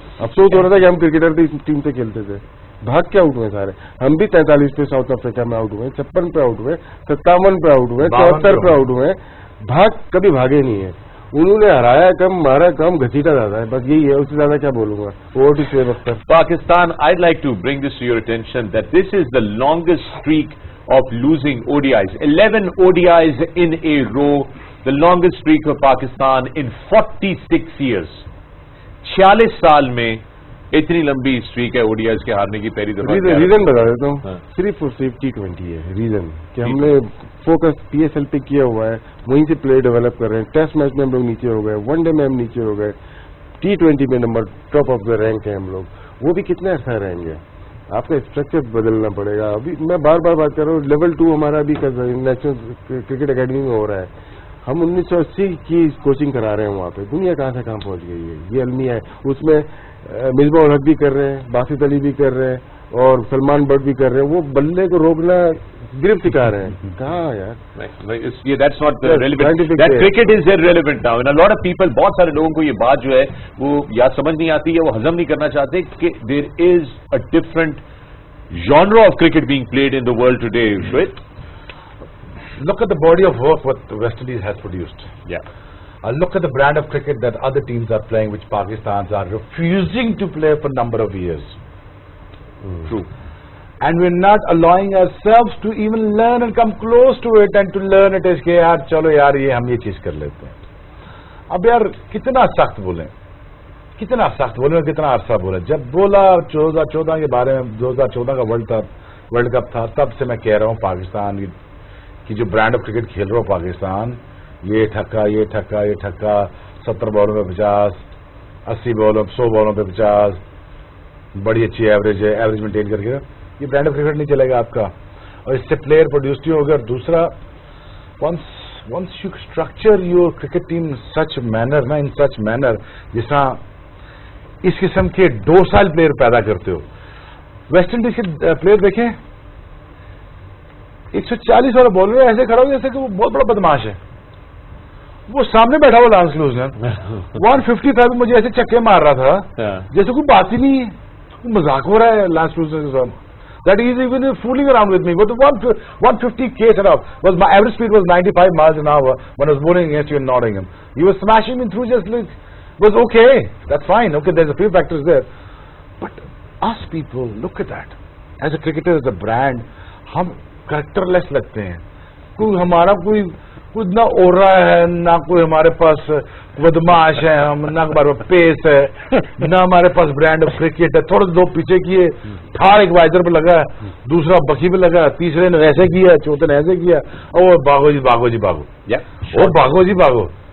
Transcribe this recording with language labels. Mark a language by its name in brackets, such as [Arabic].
[Urdu] افسوس ہو رہا تھا کہ ہم کرکٹر ٹیم سے کھیلتے تھے. بھاگ کے آؤٹ ہوئے سارے. ہم بھی 43 پہ ساؤتھ افریقہ میں آؤٹ ہوئے, 56 پہ آؤٹ ہوئے, 57 پہ آؤٹ ہوئے, 74 پہ آؤٹ ہوئے. بھاگ کبھی بھاگے نہیں ہے. انہوں نے ہرایا کم, مارا کم, گھسیٹا زیادہ ہے, بس یہی ہے. اس سے زیادہ کیا بولوں گا. Over to Shoaib Akhtar. [English] Pakistan, I'd like to bring this to your attention that this is the longest streak of losing ODIs. 11 ODIs in a row. The longest streak of Pakistan in 46 years. [Urdu] 46 سال میں اتنی لمبی streak ہے ODIs کے ہارنے کی. پہلی دفعہ ریزن بتا دیتا ہوں, صرف اور صرف T20 ہے ریزن, کہ ہم نے فوکس PSL پہ کیا ہوا ہے, وہیں سے پلے ڈیولپ کر رہے ہیں. ٹیسٹ میچ میں ہم لوگ نیچے ہو گئے, ون ڈے میں ہم نیچے ہو گئے, T20 میں number top of the rank ہے ہم لوگ. وہ بھی کتنے عرصہ رہیں گے. آپ کا اسٹرکچر بدلنا پڑے گا. ابھی میں بار بار بات کر رہا ہوں, لیول 2 ہمارا ابھی نیشنل کرکٹ اکیڈمی میں ہو رہا ہے. ہم 1980 کی کوچنگ کرا رہے ہیں وہاں پہ. دنیا کہاں سے کہاں پہنچ گئی ہے. یہ المیہ ہے. اس میں مصباح الحق بھی کر رہے ہیں, باسط علی بھی کر رہے ہیں, اور سلمان بٹ بھی کر رہے ہیں. وہ بلے کو روکنا گرفت سکھا رہے ہیں. کہاں یار, [English] that's not relevant. That cricket is irrelevant now. And a lot of people, [Urdu] بہت سارے لوگوں کو یہ بات جو ہے وہ یا سمجھ نہیں آتی ہے, وہ ہضم نہیں کرنا چاہتے کہ [English] there is a different genre of cricket being played in the world today. Right? Look at the body of work what West Indies has produced. Yeah. Look at the brand of cricket that other teams are playing, which Pakistans are refusing to play for a number of years. True. And we're not allowing ourselves to even learn and come close to it, and to learn it is [Urdu] کہ یار چلو یار یہ ہم یہ چیز کر لیتے ہیں. اب یار کتنا سخت بولیں, کتنا سخت بولیں, کتنا عرصہ بولیں. جب بولا 2014 کے بارے میں, 2014 کا ورلڈ کپ تھا, تب سے میں کہہ رہا ہوں پاکستان کی جو برانڈ آف کرکٹ کھیل رہا ہو پاکستان, یہ ٹھکا یہ ٹھکا یہ ٹھکا, 70 بالوں پہ 50, 80 بالوں 100 بالوں پہ 50, بڑی اچھی ایوریج ہے, ایوریج مینٹین کر کے یہ برانڈ آف کرکٹ نہیں چلے گا آپ کا. اور اس سے پلیئر پروڈیوس نہیں ہوگا. اور دوسرا, [English] once you structure your cricket team in such manner, [Urdu] نا [English] in such manner, [Urdu] جس طرح اس قسم کے ڈورسائل پلیئر پیدا کرتے ہو. ویسٹ انڈیز کے پلیئر دیکھیں, 140 والا بالر ایسے کھڑا ہو جیسے کہ وہ بہت بڑا بدماش ہے. وہ سامنے بیٹھا ہوا لانس کلوزنر 155 مجھے ایسے چکے مار رہا تھا جیسے کوئی بات ہی نہیں ہے, مذاق ہو رہا ہے لانس کلوزنر کے ساتھ. [English] That he is even fooling around with me. But the 150 k's my average speed was 95 miles an hour when I was bowling against you in Nottingham. He was smashing me through just like, was okay. That's fine. Okay, there's a few factors there. But us people, look at that. As a cricketer, as a brand, [Urdu] ہم [English] characterless [Urdu] لگتے ہیں. کوئی ہمارا کوئی نہ اورا ہے, نہ کوئی ہمارے پاس بدماش ہے, ہم نہ ہمارے پاس پیس ہے, نہ ہمارے پاس برانڈ آف کرکٹ ہے. تھوڑے دو پیچھے کیے, تھار ایک وائزر پہ لگا, دوسرا بکی پہ لگا, تیسرے نے ایسے کیا, چوتھے نے ایسے کیا, اور بھاگو جی بھاگو جی بھاگو, اور بھاگو جی بھاگو.